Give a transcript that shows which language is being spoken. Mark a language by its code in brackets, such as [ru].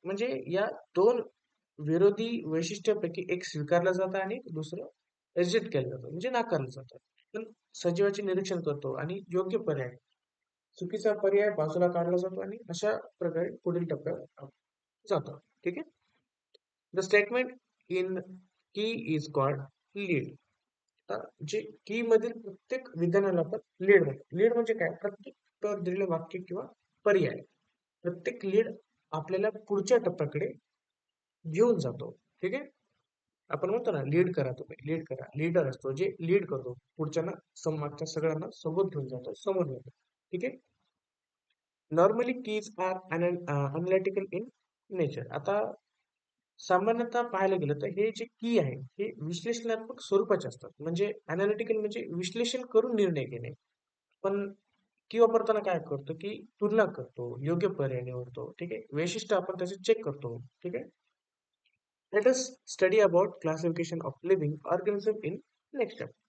[mr] म्हणजे या दोन विरोधी वैशिष्ट्यापैकी एक स्वीकारलं जातं आणि दुसरं रिजेक्ट केलं जातं, म्हणजे नाकारलं जातं. पण सजीवाचे निरीक्षण करतो आणि योग्य पर्याय, चुकीचा पर्याय बाजूला काढला जातो आणि अशा प्रकारे पुढील टप्प्यावर जातो. ठीक आहे. [en] The statement in key is called lead. [mr] जे की मधील प्रत्येक विधानाला आपण लीड म्हणतो. लीड म्हणजे काय? प्रत्येक टप्प्यावर दिलेलं वाक्य किंवा पर्याय, प्रत्येक लीड आपल्याला पुढच्या टप्प्याकडे घेऊन जातो. ठीक आहे. आपण म्हणतो ना, लीड करा, तुम्ही लीड करा. लीडर असतो जे लीड करतो, पुढच्यांना मागच्या सगळ्यांना सोबत घेऊन जातो, समोर नेतो. ठीक आहे. [en] Normally keys are analytical in nature. [mr] आता सामान्यतः पाहायला गेलं तर हे जे की आहे हे विश्लेषणात्मक स्वरूपाचे असतात. म्हणजे अनालिटिकल म्हणजे विश्लेषण करून निर्णय घेणे. पण की वापरताना काय करतो की तुलना करतो, योग्य पर्याय निवडतो. ठीक आहे. वैशिष्ट्य आपण त्याचे चेक करतो. ठीक आहे. [en] Let us study about classification of living organism in next step.